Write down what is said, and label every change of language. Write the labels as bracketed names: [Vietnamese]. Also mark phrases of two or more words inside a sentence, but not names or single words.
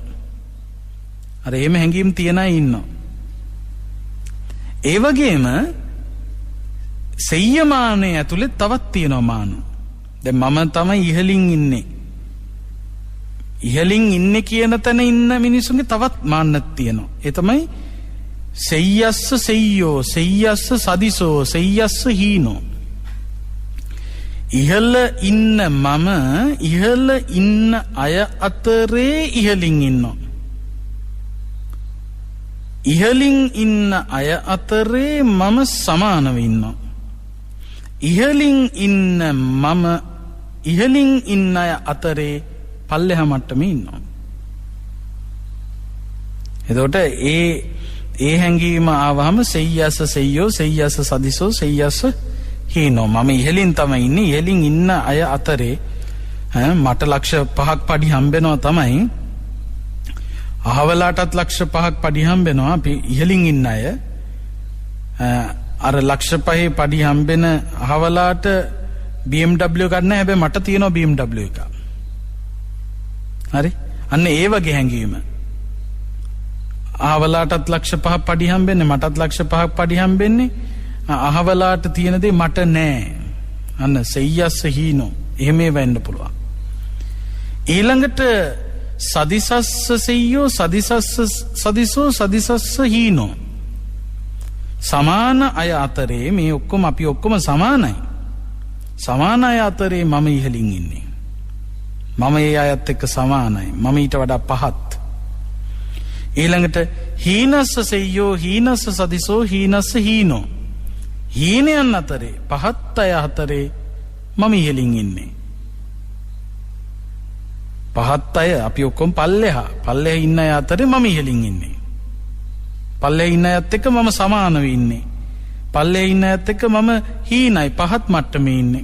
[Sinhala] අර එහෙම හැඟීම් තියන අය ඉන්නවා. ඒ වගේම සෙය්‍යමානයේ ඇතුලේ තවත් තියෙනවා මාන. දැන් මම තමයි ඉහළින් ඉන්නේ. ඉහළින් ඉන්නේ කියන තැන ඉන්න මිනිසුන්ගේ තවත් මාන්නක් තියෙනවා. ඒ තමයි [Pali] සෙය්‍යස්ස සෙය්‍යෝ, සෙය්‍යස්ස සදිසෝ, සෙය්‍යස්ස හීනෝ. [Sinhala] ඉහළ ඉන්න මම ඉහළ ඉන්න අය අතරේ ඉහළින් ඉන්නවා. ඉහළින් ඉන්න අය අතරේ මම සමානව ඉන්නවා. ඉහළින් ඉන්න මම ඉහළින් ඉන්න අය අතරේ පල්ලෙහා මට්ටමේ ඉන්නවා. එතකොට ඒ හැඟීම ආවහම [Pali] සෙය්‍යස්ස සෙය්‍යෝ, සෙය්‍යස්ස සදිසෝ, සෙය්‍යස්ස හීනෝ. [Sinhala] මම ඉහළින් තමයි ඉන්නේ. ඉහළින් ඉන්න අය අතරේ මට ලක්ෂ 5ක් පඩි හම්බෙනවා තමයි. අහවලාටත් ලක්ෂ 5ක් පඩි හම්බෙනවා. අපි ඉහළින් ඉන්න අය අර ලක්ෂ 5 පඩි හම්බෙන අහවලාට BMW ගන්න හැබැයි මට තියෙනවා BMW එක. හරි? අන්න ඒ වගේ හැඟීම. අහවලාටත් ලක්ෂ 5ක් පඩි හම්බෙන්නේ මටත් ලක්ෂ 5ක් පඩි හම්බෙන්නේ. අහවලාට තියෙන දේ මට නෑ. අන්න [Pali] සෙය්‍යස්ස හීනෝ. [Sinhala] එහෙම වෙන්න පුළුවන්. [Pali] ඊළඟට සදිසස්ස සෙය්‍යෝ, සදිසස්ස සදිසෝ, සදිසස්ස හීනෝ. [Sinhala] සමාන අය අතරේ මේ ඔක්කොම අපි ඔක්කොම සමානයි. සමාන අය අතරේ මම ඉහළින් ඉන්නේ. මම ඒ අයත් එක්ක සමානයි. මම ඊට වඩා පහත්. [Pali] ඊළඟට හීනස්ස සෙය්‍යෝ, හීනස්ස සදිසෝ, හීනස්ස හීනෝ. [Sinhala] හීනයන් අතරේ පහත් අය අතරේ මම ඉහළින් ඉන්නේ. පහත් අය අපි ඔක්කොම පල්ලෙහා ඉන්න අය අතරේ මම ඉහළින් ඉන්නේ. පල්ලෙහා ඉන්න අයත් එක්ක මම සමානව ඉන්නේ. පල්ලෙහා ඉන්න අයත් එක්ක මම හීනයි පහත් මට්ටමේ ඉන්නේ.